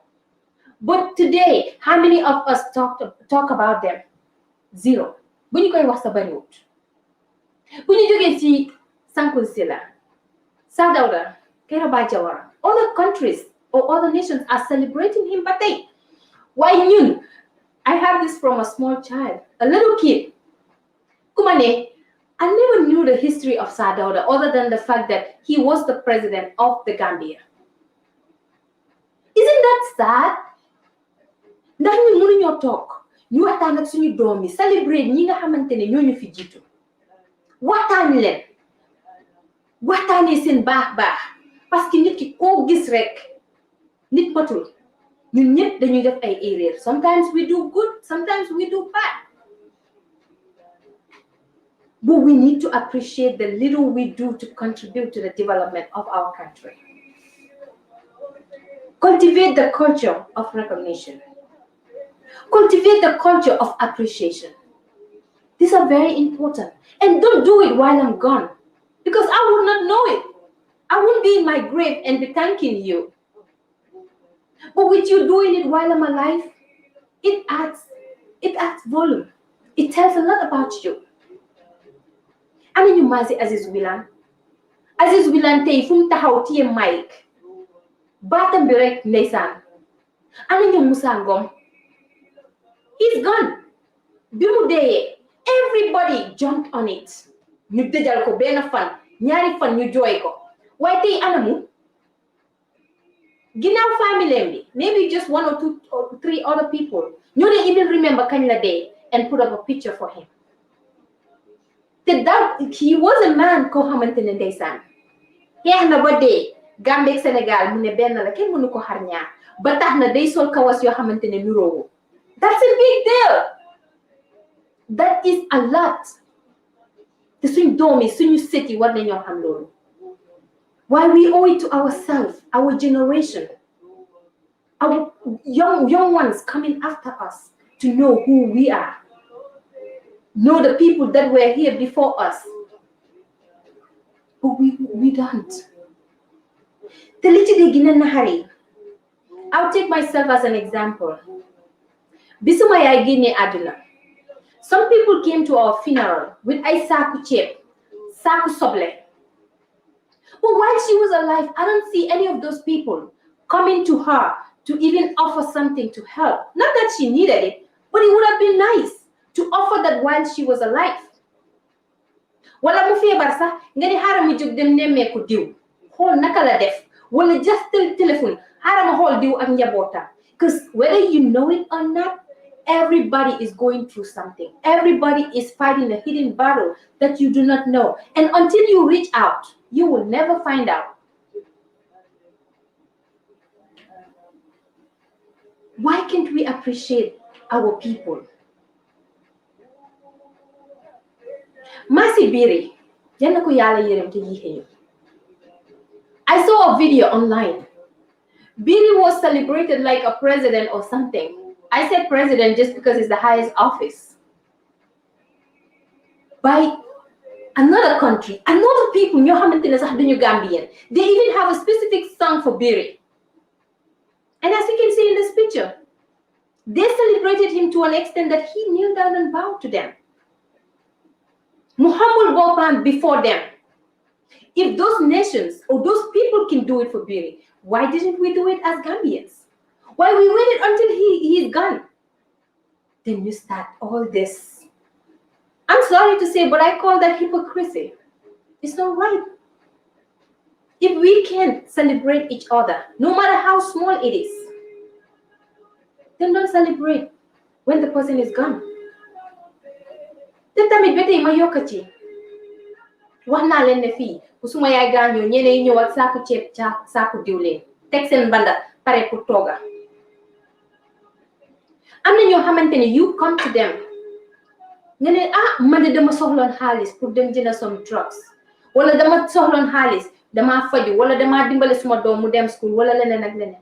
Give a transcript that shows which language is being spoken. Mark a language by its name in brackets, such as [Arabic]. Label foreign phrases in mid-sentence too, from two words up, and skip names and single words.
[English] But today how many of us talk about them? Zero. [Wolof] Bu ñu koy wax sa bariwut bu ñu jógee ci Sankun Silla Sir Dawda Kairaba Jawara [English] other countries or other nations are celebrating him but they why ñun I have this from a small child a little kid Kumane I never knew the history of Sir Dawda other than the fact that he was the president of the Gambia. Isn't that sad? [Wolof] Ndax ñu mënuñoo toog ñu waxtaan ak suñu doom yi celebrate ñi nga xamante ne ñoo ñu fi jiitu waxtaan leen waxtaanee seen baax [French] parce que [Wolof] nit ki koo gis rek nit matul ñun ñëpp dañuy def ay erreur [English] sometimes we do good sometimes we do bad But we need to appreciate the little we do to contribute to the development of our country. Cultivate the culture of recognition. Cultivate the culture of appreciation. These are very important. And don't do it while I'm gone, because I would not know it. I won't be in my grave and be thanking you. But with you doing it while I'm alive, it adds volume. It tells a lot about you. [Wolof] Ana ñu maasi Aziz Wilane tey fu mu taxaw téye mic baatam bi rek ndeysaan. Ana ñu Musa Ngum, [English] he's gone. [Wolof] Bi mu deyee [English] everybody jumped on it. [Wolof] Ñu dëjal ko benn fan ñaari fan ñu jooy ko. Waaye tey anamu ginnaaw family bi, [English] maybe just 1 or 2 or 3 other people [Wolof] ñoo dee [English] even remember [Wolof] kañ la dee [English] and put up a picture for him. That he was a man [Wolof] koo xamante ne ndeysaan xeex na ba dee. Gambie ak Sénégal mu ne benn la kenn mënu ko xar ñaar ba tax na day sol kawas yoo xamante ne nuroowu. [English] That's a big deal. That is a lot. [Wolof] Te suñ doom yi suñu sët yi war nañoo xam loolu. [English] Why we owe it to ourselves, our generation, our young ones coming after us to know who we are. Know the people that were here before us. But we don't. [Wolof] Te li ci di gën a naxari, [English] I'll take myself as an example. [Wolof] Bisuma yaay génne àdduna. [English] Some people came to our funeral with [Wolof] ay saaku ceeb, saaku soble. [English] But while she was alive, I don't see any of those people coming to her to even offer something to help. Not that she needed it, but it would have been nice to offer that while she was alive. [Wolof] Wala mu feebar sax nga ni xaaral mu jóg dem nemmeeku diw xool naka la def, wala just téléphone xaaral ma xool diw ak njabootam. [English] Because whether you know it or not, everybody is going through something. Everybody is fighting a hidden battle that you do not know. And until you reach out, you will never find out. Why can't we appreciate our people? [Wolof] Masi Biri, yalla ko yalla yerem te yixe ñu. [English] I saw a video online. Biri was celebrated like a president or something. I said president just because it's the highest office. By another country, another people, [Wolof] ñoo xamantene sax duñu Gambian. [English] They even have a specific song for Biri. And as you can see in this picture, they celebrated him to an extent that he kneeled down and bowed to them. Muhammad Bopan before them. If those nations or those people can do it for Biri, why didn't we do it as Gambians? Why we waited until he's gone? Then you start all this. I'm sorry to say, but I call that hypocrisy. It's not right. If we can't celebrate each other, no matter how small it is, then don't celebrate when the person is gone. [Wolof] Te tamit ba tey ma yokk ci wax naa leen ne fii bu suma yaay gaañoo ñeneen yi ñëw ak saaku ceeb saaku diwleen teg seen banda pare pour tooga. Am na ñoo xamante ne [English] you come to them [Wolof] nga ne man de dama soxloon xaalis pour dem jënd [English] some drugs, [Wolof] wala dama soxloon xaalis dama faju, wala dama dimbale suma doom mu dem school wala leneen ak leneen.